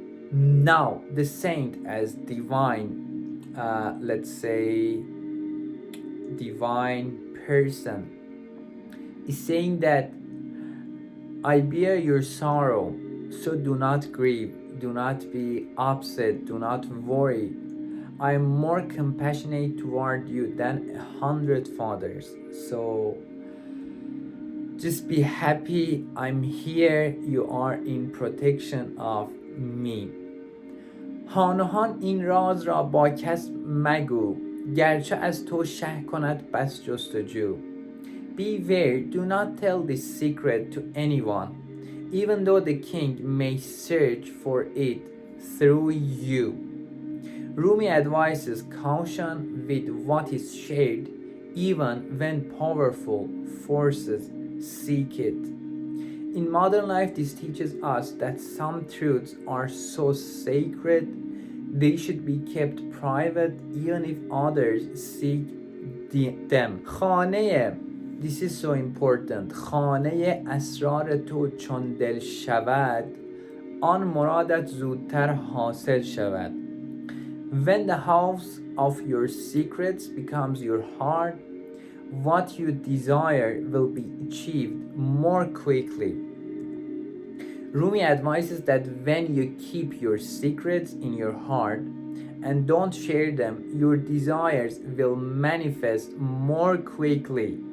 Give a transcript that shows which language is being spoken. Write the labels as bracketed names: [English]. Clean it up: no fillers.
[English] Now, the saint as divine, let's say, divine person is saying that I bear your sorrow, so do not grieve, do not be upset, do not worry. I am more compassionate toward you than 100 fathers. So just be happy. I'm here. You are in protection of me. [Persian] هان این راز را با کس مگو، گرچه از تو شه کند بس جستجو. [English] Beware, do not tell this secret to anyone, even though the king may search for it through you. Rumi advises caution with what is shared, even when powerful forces seek it. In modern life, this teaches us that some truths are so sacred they should be kept private even if others seek them. [Persian] خانه [English] This is so important. [Persian] خانه اسرار تو چون دل شود، آن مرادت زودتر حاصل شود. [English] When the house of your secrets becomes your heart, what you desire will be achieved more quickly. Rumi advises that when you keep your secrets in your heart and don't share them, your desires will manifest more quickly.